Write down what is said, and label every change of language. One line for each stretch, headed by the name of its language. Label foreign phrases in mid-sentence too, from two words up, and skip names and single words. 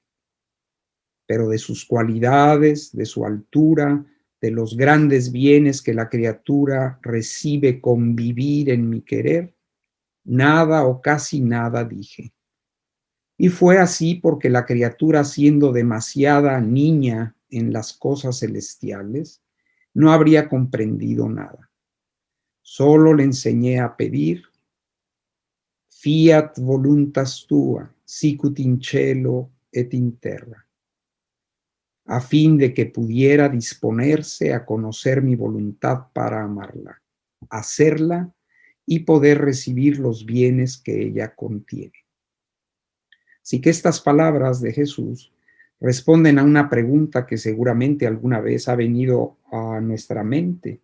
Spanish: Pero de sus cualidades, de su altura, de los grandes bienes que la criatura recibe con vivir en mi querer, nada o casi nada dije. Y fue así porque la criatura, siendo demasiada niña en las cosas celestiales, no habría comprendido nada. Solo le enseñé a pedir:
Latin: fiat voluntas tua, sicut in cielo et in terra,
Spanish: a fin de que pudiera disponerse a conocer mi voluntad para amarla, hacerla y poder recibir los bienes que ella contiene. Así que estas palabras de Jesús responden a una pregunta que seguramente alguna vez ha venido a nuestra mente.